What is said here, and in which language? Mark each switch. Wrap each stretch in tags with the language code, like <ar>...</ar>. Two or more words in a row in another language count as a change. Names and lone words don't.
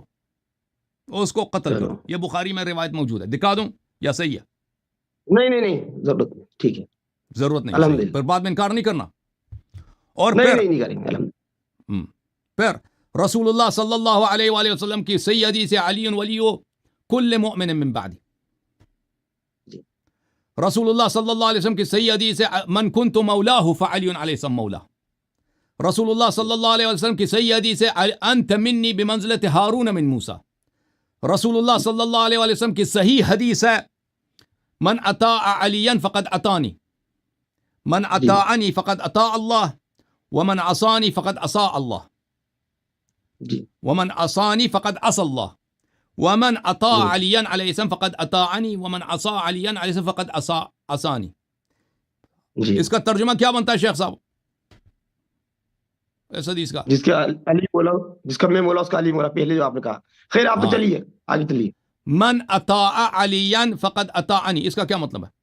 <ur>اس کو قتل چلو. کرو. یہ بخاری میں روایت موجود ہے. دکھا دوں یا صحیح ہے؟ نہیں ضرورت نہیں. ٹھیک ہے ضرورت نہیں. صحیح ہے. الحمدللہ. پھر بعد میں انکار نہیں کرنا. اور نہیں کریں گے الحمدللہ. پھر رسول اللہ صلی اللہ علیہ وآلہ وسلم کی صحیح حدیث ہے</ur> <ar>علی ولی کل مؤمن من بعد.</ar> <ur>جی. رسول اللہ صلی اللہ علیہ وسلم کی صحیح حدیث ہے</ur> <ar>من کنت مولاہ فعلی علیہ السلام مولا.</ar> <ur>رسول اللہ صلی اللہ علیہ وسلم کی صحیح حدیث ہے</ur> <ar>انت منی بمنزلت ہارون من موسیٰ.</ar> <ur>رسول اللہ صلی اللہ علیہ وسلم کی صحیح حدیث ہے</ur> <ar>من اطاع علیا فقد اطانی من اطاعنی فقد اطاع اللہ ومن عصانی فقد عصا اللہ</ar> <ur>جی</ur> <ar>ومن عصانی فقد عصى اللہ ومن اطاع علیا علیہ السلام فقد اطاعنی ومن عصا علیا علیہ السلام فقد عصانی.</ar> <ur>جی. اس کا ترجمہ کیا بنتا ہے شیخ صاحب اس حدیث کا؟ جس کا علی مولا، جس کا میں مولا اس کا علی مولا، پہلے جو آپ نے کہا. خیر آپ تو چلیے آگے چلیے.</ur> <ar>من اطاع علیا فقد اطاعنی</ar> <ur>اس کا کیا مطلب ہے؟</ur>